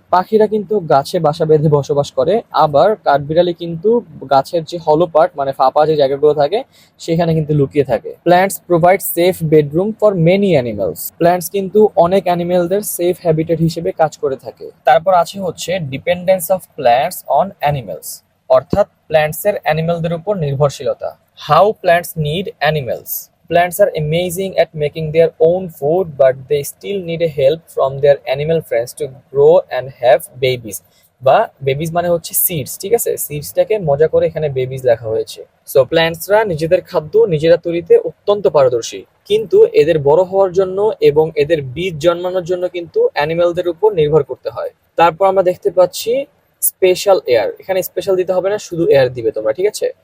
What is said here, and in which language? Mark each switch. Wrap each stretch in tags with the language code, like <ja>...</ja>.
<bn>পাখিরা কিন্তু গাছে বাসা বেঁধে বসবাস করে, আবার কাঠবিড়ালি কিন্তু গাছের যে হলো পার্ট মানে ফাঁপা যে জায়গাগুলো থাকে সেখানে কিন্তু লুকিয়ে থাকে।</bn> <en>Plants provide safe bedroom for many animals.</en> <bn>Plants কিন্তু অনেক অ্যানিমেলদের সেফ হ্যাবিটেট হিসেবে কাজ করে থাকে। তারপর আছে হচ্ছে</bn> <en>dependence of plants on animals,</en> <bn>অর্থাৎ প্ল্যান্টসের অ্যানিমেলদের উপর নির্ভরশীলতা।</bn> <en>How plants need animals. Plants are amazing at making their own food, but they still need a help from their animal friends to grow and have babies.</en> <bn>বা babies মানে হচ্ছে seeds, ঠিক আছে? সিডসটাকে মজা করে এখানে বেবিজ লেখা হয়েছে। সো প্ল্যান্টসরা নিজেদের খাদ্য নিজেরা তৈরিতে অত্যন্ত পারদর্শী, কিন্তু এদের বড় হওয়ার জন্য এবং এদের বীজ জন্মানোর জন্য কিন্তু অ্যানিমেলদের উপর নির্ভর করতে হয়। তারপর আমরা দেখতে পাচ্ছি স্পেশাল এয়ার। এখানে স্পেশাল দিতে হবে না, শুধু এয়ার দিবে তোমরা, ঠিক আছে?</bn>